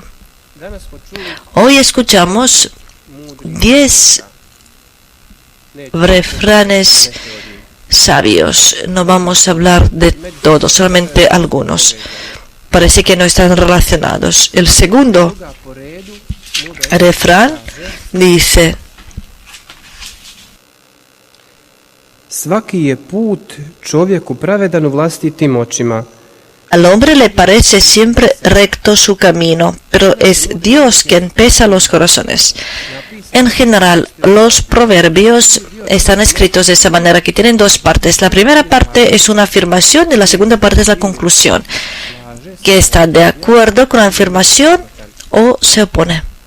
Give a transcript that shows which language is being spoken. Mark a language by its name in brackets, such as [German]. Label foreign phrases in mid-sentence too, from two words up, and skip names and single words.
[Spanish] Hoy escuchamos 10 refranes sabios. No vamos a hablar de todos, solamente algunos. Parece que no están relacionados. El segundo refrán dice: [Croatian] svaki je put čovjeku pravedan u vlastitim očima. [Spanish] Al hombre le parece siempre recto su camino, pero es Dios quien pesa los corazones. En general, los proverbios están escritos de esa manera, que tienen dos partes. La primera parte es una afirmación y la segunda parte es la conclusión, que está de acuerdo con la afirmación o se opone.